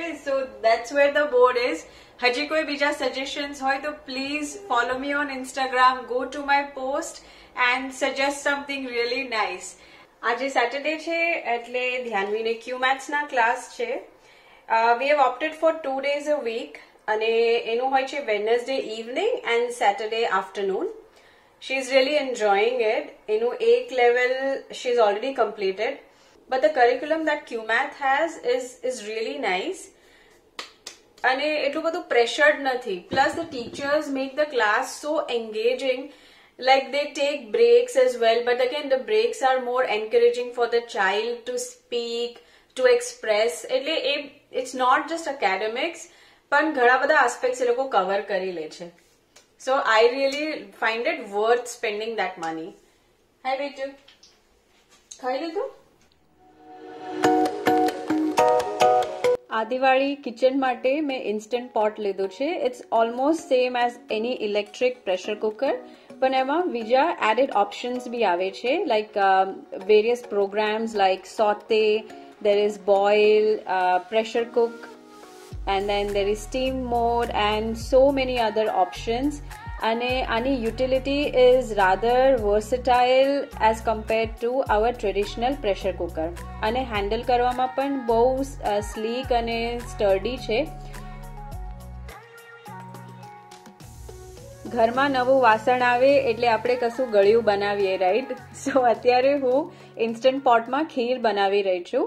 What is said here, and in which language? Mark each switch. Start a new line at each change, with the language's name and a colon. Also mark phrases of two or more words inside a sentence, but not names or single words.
English: So that's where the board is.
Gujarati: હજી કોઈ બીજા સજેશન્સ હોય તો
English: please follow me on Instagram, go to my post and suggest something really nice.
Gujarati: આજે સેટરડે છે એટલે ધ્યાનવીને ક્યુમેથ્સના ક્લાસ છે.
English: We have opted for 2 days a week.
Gujarati: અને એનું હોય છે
English: Wednesday evening and Saturday afternoon. She is really enjoying it.
Gujarati: એનું એક લેવલ
English: She is already completed. But the curriculum that Cuemath has is really nice.
Gujarati: અને એટલું બધું પ્રેશર્ડ નથી.
English: Plus the teachers make the class so engaging. Like they take breaks as well, but again the breaks are more encouraging for the child to speak, to express. એટલે it's not just academics,
Gujarati: પણ ઘણા બધા aspects એ લોકો cover કરી લે છે.
English: So I really find it worth spending that money.
Gujarati: Hi બેટુ, ખાઈ લીધું? આ દિવાળી કિચન માટે મેં ઇન્સ્ટન્ટ પોટ લીધું છે.
English: It's almost same as any electric pressure cooker,
Gujarati: પણ એમાં બીજા એડેડ ઓપ્શન્સ બી આવે છે,
English: like various programs like sauté, there is boil, pressure cook, and then there is steam mode and so many other options.
Gujarati: અને આની
English: utility is rather versatile as compared to our traditional pressure cooker.
Gujarati: અને હેન્ડલ કરવામાં પણ બહુ સ્લીક અને સ્ટર્ડી છે. ઘરમાં નવું વાસણ આવે એટલે આપણે કશું ગળ્યું બનાવીએ રાઈટ. સો અત્યારે હું ઇન્સ્ટન્ટ પોટમાં ખીર બનાવી રહી છું.